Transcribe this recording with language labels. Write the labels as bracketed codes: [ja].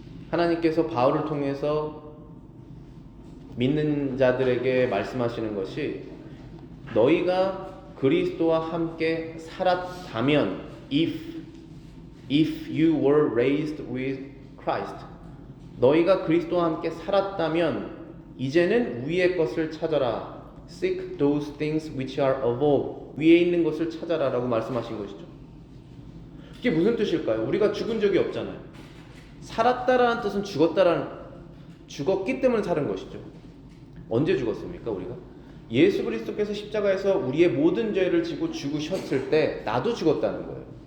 [ko] 하나님께서 바울을 통해서 믿는 자들에게 말씀하시는 것이 너희가 그리스도와 함께 살았다면 [en] if you were raised with Christ, [ko] 너희가 그리스도와 함께 살았다면 이제는 위의 것을 찾아라. [en] Seek those things which are above. [ko] 위에 있는 것을 찾아라 라고 말씀하신 것이죠. 이게 무슨 뜻일까요? 우리가 죽은 적이 없잖아요. 살았다라는 뜻은 죽었기 때문에 사는 것이죠. 언제 죽었습니까 우리가? 예수 그리스도께서 십자가에서 우리의 모든 죄를 지고 죽으셨을 때 나도 죽었다는 거예요.